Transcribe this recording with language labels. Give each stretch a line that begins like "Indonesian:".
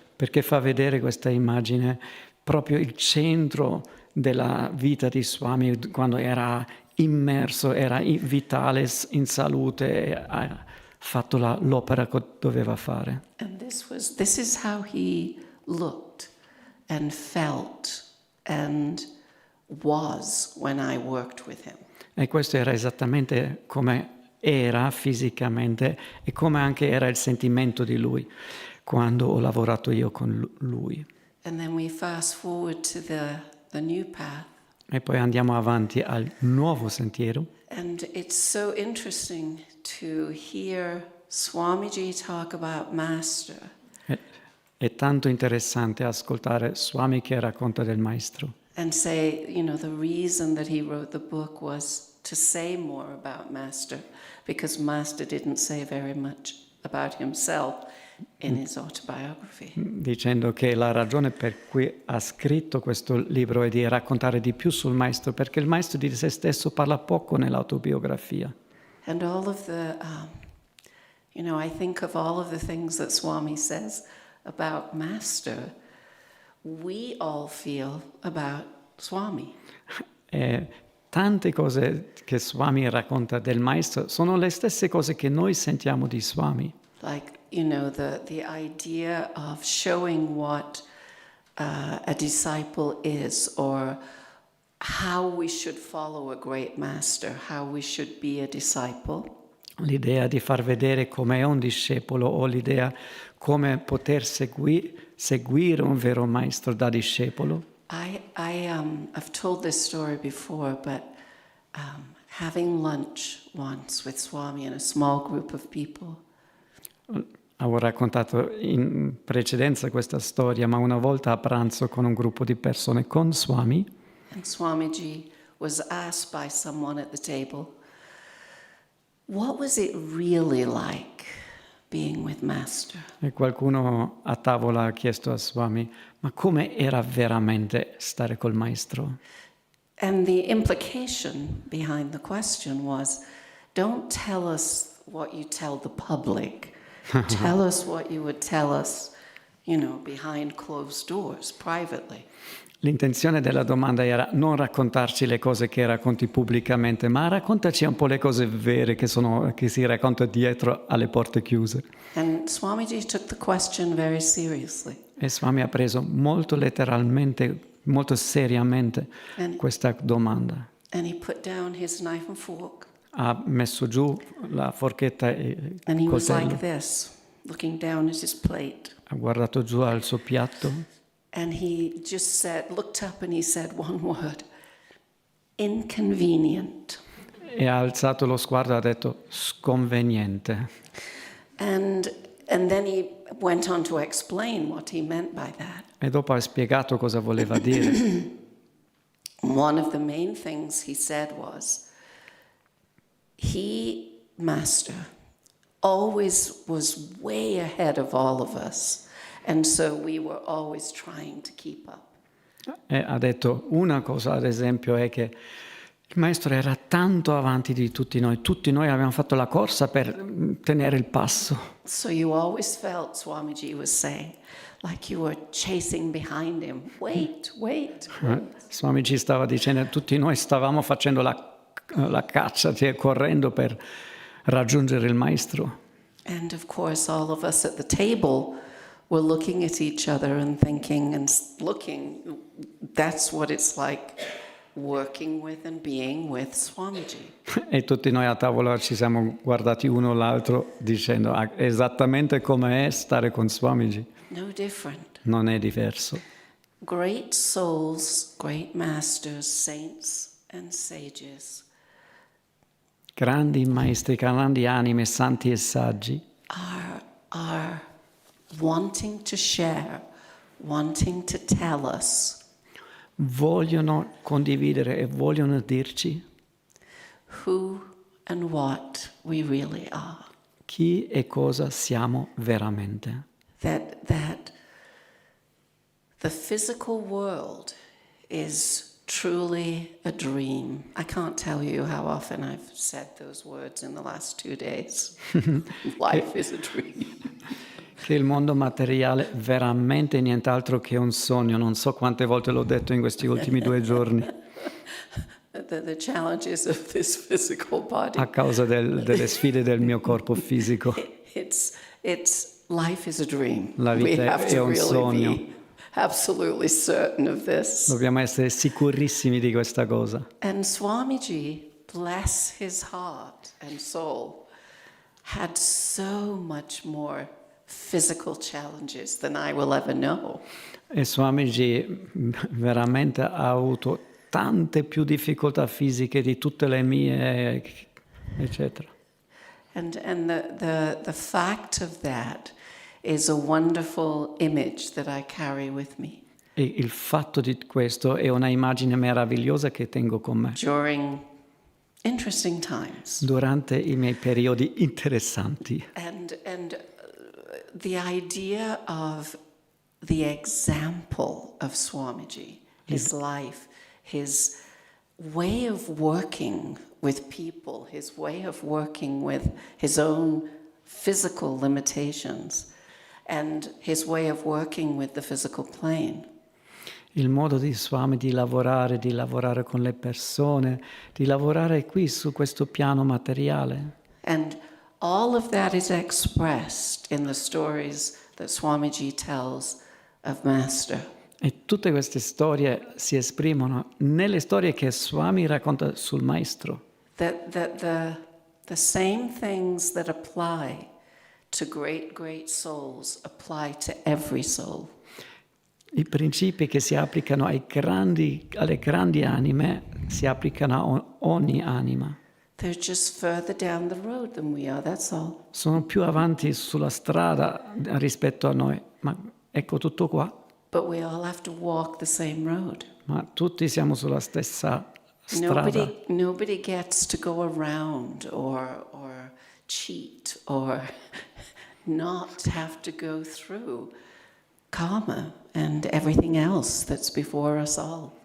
Italian: Perché fa vedere questa immagine proprio il centro della vita di Swami quando era immerso, era vitale, in salute, ha fatto l'opera che doveva fare.
English: And this is how he looked and felt and was when I worked with him.
Italian: E questo era esattamente come era fisicamente e come anche era il sentimento di lui quando ho lavorato io con lui.
English: And then we fast forward to the new path.
Italian: E poi andiamo avanti al nuovo sentiero.
English: And it's so interesting to hear Swamiji talk about Master.
Italian: È tanto interessante ascoltare Swami che racconta del Maestro.
English: And say, the reason that he wrote the book was to say more about Master, because Master didn't say very much about himself in his autobiography.
Italian: Dicendo che la ragione per cui ha scritto questo libro è di raccontare di più sul Maestro, perché il Maestro di se stesso parla poco nell'autobiografia.
English: And all of the, I think of all of the things that Swami says about Master, we all feel about Swami.
Italian: Tante cose che Swami racconta del Maestro sono le stesse cose che noi sentiamo di Swami.
English: Like, the idea of showing what a disciple is, or how we should follow a great master, how we should be a disciple.
Italian: L'idea di far vedere come è un discepolo o l'idea come poter seguire un vero maestro da discepolo.
English: I've told this story before, but having lunch once with Swami and a small group of people.
Italian: Avevo raccontato in precedenza questa storia, ma una volta a pranzo con un gruppo di persone con Swami,
English: and Swamiji was asked by someone at the table, what was it really like being with Master?
Italian: e qualcuno a tavola ha chiesto a Swami, ma come era veramente stare col maestro?
English: And the implication behind the question was, don't tell us what you tell the public. Tell us what you would tell us, behind closed doors, privately.
Italian: L'intenzione della domanda era non raccontarci le cose che racconti pubblicamente, ma raccontaci un po' le cose vere che si racconta dietro alle porte chiuse.
English: And Swamiji took the question very seriously.
Italian: E Swami ha preso molto letteralmente, molto seriamente questa domanda.
English: And he put down his knife and fork.
Italian: Ha messo giù la forchetta e
English: And he
Italian: il
English: was like
Italian: coltello.
English: this, looking down at his plate.
Italian: Ha guardato giù al suo piatto.
English: And he just looked up and he said one word, inconvenient.
Italian: E ha alzato lo sguardo e ha detto sconveniente.
English: And then he went on to explain what he meant by that.
Italian: E dopo ha spiegato cosa voleva dire.
English: One of the main things he said was, Master, always was way ahead of all of us, and so we were always trying to keep up.
Italian: E ha detto una cosa, ad esempio, è che il maestro era tanto avanti di tutti noi abbiamo fatto la corsa per tenere il passo.
English: So you always felt, Swamiji was saying, like you were chasing behind him. Wait.
Italian: Swamiji stava dicendo, tutti noi stavamo facendo la caccia, cioè correndo per raggiungere il maestro.
English: And of course all of us at the table were looking at each other and thinking and looking, that's what it's like working with and being with Swamiji.
Italian: E tutti noi a tavola ci siamo guardati uno l'altro dicendo esattamente come è stare con Swamiji.
English: No different.
Italian: Non è diverso.
English: Great souls, great masters, saints and sages
Italian: Grandi maestri, grandi anime, santi e saggi
English: are wanting to share, wanting to tell us
Italian: vogliono condividere e vogliono dirci
English: who and what we really are.
Italian: chi e cosa siamo veramente.
English: That the physical world is truly a dream. I can't tell you how often I've said those words in the last 2 days. Life is a dream.
Italian: Che il mondo materiale veramente è nient'altro che un sogno. Non so quante volte l'ho detto in questi ultimi 2 giorni.
English: The challenges of this physical body.
Italian: A causa delle sfide del mio corpo fisico.
English: It's life is a dream.
Italian: La vita è un sogno.
English: Be absolutely certain of this.
Italian: Dobbiamo essere sicurissimi di questa cosa.
English: And Swamiji, bless his heart and soul, had so much more physical challenges than I will ever know.
Italian: E Swamiji veramente ha avuto tante più difficoltà fisiche di tutte le mie, eccetera.
English: And the fact of that is a wonderful image that I carry with me.
Italian: E il fatto di questo è una immagine meravigliosa che tengo con me.
English: During interesting times.
Italian: Durante i miei periodi interessanti.
English: And the idea of the example of Swamiji, his life, his way of working with people, his way of working with his own physical limitations, and his way of working with the physical plane.
Italian: Il modo di Swami di lavorare con le persone, di lavorare qui su questo piano materiale.
English: And all of that is expressed in the stories that Swamiji tells of Master.
Italian: E tutte queste storie si esprimono nelle storie che Swami racconta sul maestro.
English: That the same things that apply to great souls apply to every soul.
Italian: I principi che si applicano alle grandi anime si applicano a ogni anima.
English: They're just further down the road than we are, that's all.
Italian: Sono più avanti sulla strada rispetto a noi, ma ecco tutto qua.
English: But we all have to walk the same road.
Italian: Ma tutti siamo sulla stessa strada.
English: Nobody gets to go around or cheat or not have to go through karma and everything else that's before us all.